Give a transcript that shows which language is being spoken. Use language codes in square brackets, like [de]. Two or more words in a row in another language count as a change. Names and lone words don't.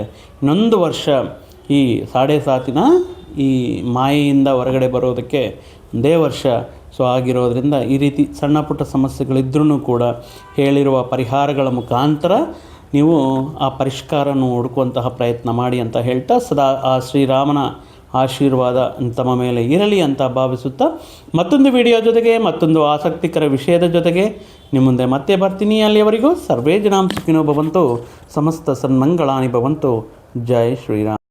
[kn] ಇನ್ನೊಂದು ವರ್ಷ ಈ 7.5 ಈ ಮಾಯೆಯಿಂದ ಹೊರಗಡೆ ಬರೋದಕ್ಕೆ ಒಂದೇ ವರ್ಷ ಆಗಿರೋದ್ರಿಂದ ಈ ರೀತಿ ಸಣ್ಣ ಪುಟ್ಟ ಸಮಸ್ಯೆಗಳಿದ್ರೂ ಕೂಡ ಹೇಳಿರುವ ಪರಿಹಾರಗಳ ಮುಖಾಂತರ ನೀವು ಆ ಪರಿಷ್ಕಾರವನ್ನು ಹುಡುಕುವಂತಹ ಪ್ರಯತ್ನ ಮಾಡಿ ಅಂತ ಹೇಳ್ತಾ, ಸದಾ ಆ ಶ್ರೀರಾಮನ ಆಶೀರ್ವಾದ ತಮ್ಮ ಮೇಲೆ ಇರಲಿ ಅಂತ ಭಾವಿಸುತ್ತಾ, ಮತ್ತೊಂದು ವಿಡಿಯೋ ಜೊತೆಗೆ ಮತ್ತೊಂದು ಆಸಕ್ತಿಕರ ವಿಷಯದ ಜೊತೆಗೆ ನಿಮ್ಮ ಮುಂದೆ ಮತ್ತೆ ಬರ್ತೀನಿ. [sa] ಅಲ್ಲಿಯವರೆಗೂ ಸರ್ವೇ ಜನಾಂ ಸುಖಿನೋ ಭವಂತು, ಸಮಸ್ತ ಸನ್ಮಂಗಳಾನಿ ಭವಂತು. [kn] ಜೈ ಶ್ರೀರಾಮ್.